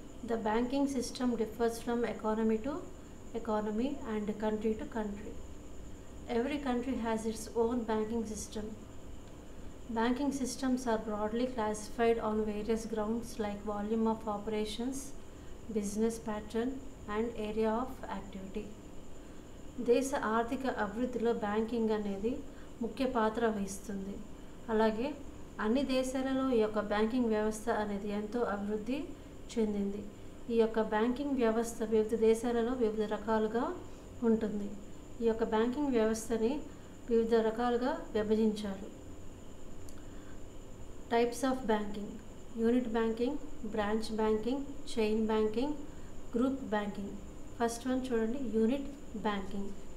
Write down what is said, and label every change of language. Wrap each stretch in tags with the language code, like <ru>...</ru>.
<en>The banking system differs from economy to economy and country to country. Every country has its own banking system. Banking systems are broadly classified on various grounds like volume of operations, business pattern, and area of activity.</en> <te>దేశ ఆర్థిక అభివృద్ధిలో banking అనేది ముఖ్య పాత్ర వహిస్తుంది. అలాగే అన్ని దేశాలలో ఈ యొక్క బ్యాంకింగ్ వ్యవస్థ అనేది ఎంతో అభివృద్ధి చెందింది. ఈ యొక్క బ్యాంకింగ్ వ్యవస్థ వివిధ దేశాలలో వివిధ రకాలుగా ఉంటుంది. ఈ యొక్క బ్యాంకింగ్ వ్యవస్థని వివిధ రకాలుగా విభజించారు.</te> <en>Types of banking: unit banking, branch banking, chain banking, group banking. First one</en> <te>చూడండి,</te> <en>unit banking.</en>